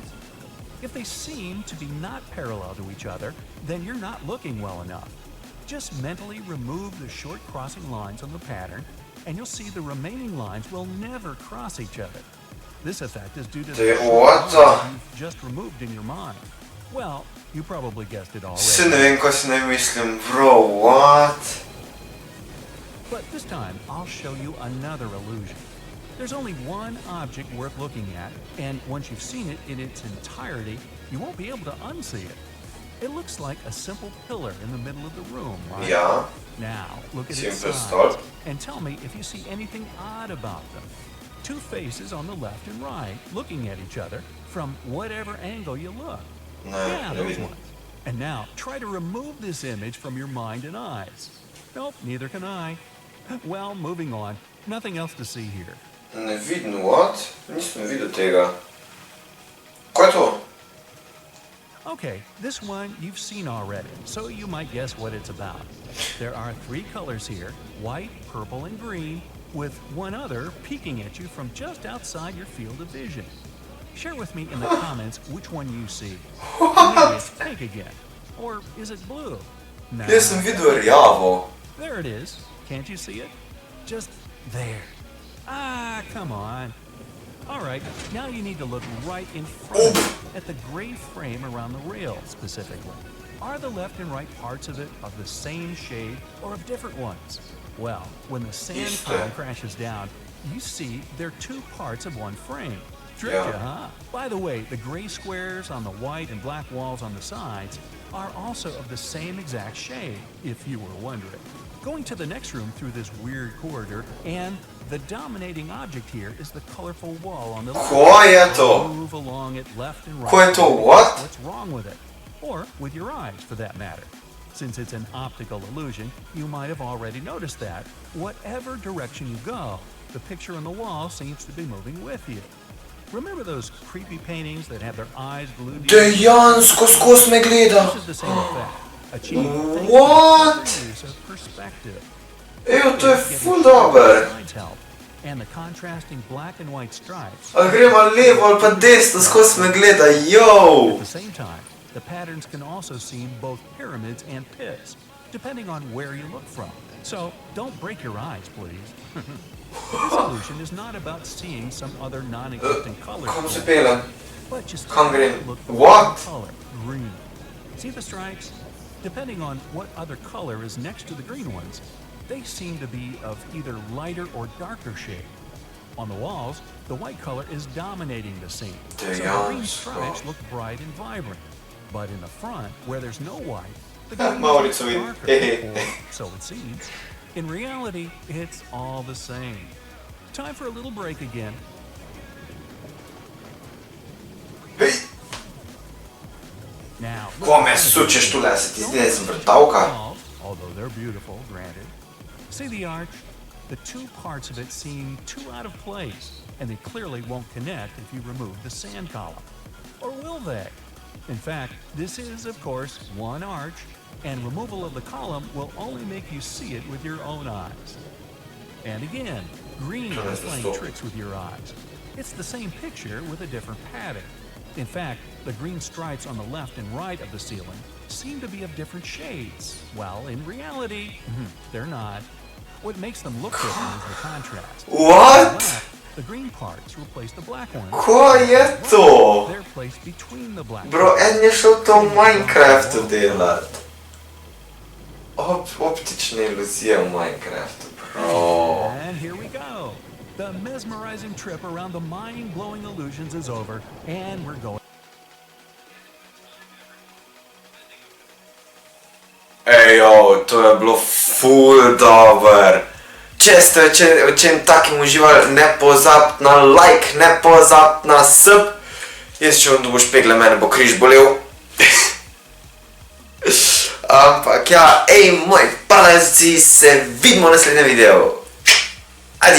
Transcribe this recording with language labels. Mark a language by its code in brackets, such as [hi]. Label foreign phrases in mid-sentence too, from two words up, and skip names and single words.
[en] If they seem to be not parallel to each other, then you're not looking well enough. Just mentally remove the short crossing lines on the pattern, and you'll see the remaining lines will never cross each other. This effect is due to the What short the- lines you've just removed in your mind. Well, you probably guessed it [sl] Se [en] already. [sl] ne vem, kaj si ne mislim, [en] bro, what? But this time, I'll show you another illusion. There's only one object worth looking at, and once you've seen it in its entirety, you won't be able to unsee it. It looks like a simple pillar in the middle of the room, right? [sl] Ja, [en] Now, look at its Simple sides, start. and tell me if you see anything odd about them. Two faces on the left and right, looking at each other from whatever angle you look. [sl] ne, [en] Yeah, [sl] ne [en] those [sl] vidim. [en] ones. And now, try to remove this image from your mind and eyes. Nope, neither can I. Well, moving on. Nothing else to see here. [sl] Ne vidim, what? Nisem videl tega. Kaj je to? [en] Okay, this one you've seen already, so you might guess what it's about. There are three colors here, white, purple, and green, with one other peeking at you from just outside your field of vision. Share with me in the comments which one you see. Maybe it's pink again. Or is it blue? No. [sl] Jaz sem videl rjavo. [en] There it is. Can't you see it? Just there. Ah, come on. All right, now you need to look right in front of you at the gray frame around the rail specifically. Are the left and right parts of it of the same shade or of different ones? Well, when the sand pile crashes down, you see they're two parts of one frame. Tricked Yeah. you, huh? By the way, the gray squares on the white and black walls on the sides are also of the same exact shade, if you were wondering. Going to the next room through this weird corridor, and the dominating object here is the colorful wall on the left. [sl] Kaj je to? [en] Move along it left and right. [sl] Kaj je to, what? [en] What's wrong with it? Or with your eyes, for that matter. Since it's an optical illusion, you might have already noticed that, whatever direction you go, the picture on the wall seems to be moving with you. Remember those creepy paintings that have their eyes glued to you? [sl] Dejansko skozi me gleda. [en] This is the same effect. achieved thanks What? to the use of perspective. [sl] Eu, to je ful dober. [en] Sides help, and the contrasting black and white stripes. [sl] Ali gremo levo ali pa desno, skozi me gleda, [en] At yo! the same time, the patterns can also seem both pyramids and pits, depending on where you look from. So don't break your eyes, please. This illusion is not about seeing some other non-existent color, [sl] Kam se pelem? [en] but just [sl] Kam grem? [en] look for What? one color, green. See the stripes? Depending on what other color is next to the green ones, they seem to be of either lighter or darker shade. On the walls, the white color is dominating the scene, so the green stripes look bright and vibrant. But in the front, where there's no white, the green Mauricio, is darker, or so it seems. In reality, it's all the same. Time for a little break again. [sl] Hej! [en] Now, [sl] Ko me sučeš tule, se ti zdi, da sem vrtavka? [en] although they're beautiful, granted. See the arch? The two parts of it seem too out of place, and they clearly won't connect if you remove the sand column. Or will they? In fact, this is, of course, one arch, and removal of the column will only make you see it with your own eyes. And again, green is playing tricks with your eyes. It's the same picture with a different pattern. In fact, the green stripes on the left and right of the ceiling seem to be of different shades, while in reality, they're not. What makes them look different is the contrast. What? On the left, the green parts replace the black ones. [sl] Ko je to? [en] They're placed between the black Bro, [sl] eden je šel to v Minecraftu delat. Optične iluzije v Minecraftu, [en] bro. And here we go. The mesmerizing trip around the mind-blowing illusions is over, and we're going. [sl] Ejo, to je bilo ful dober. Če ste v čem takim uživali, ne pozabite na like, ne pozabite na sub. Jaz če vam dobiš pegle, mene bo križ bolel. Ampak ja, ej, moji paraziti, se vidimo v naslednjem videu.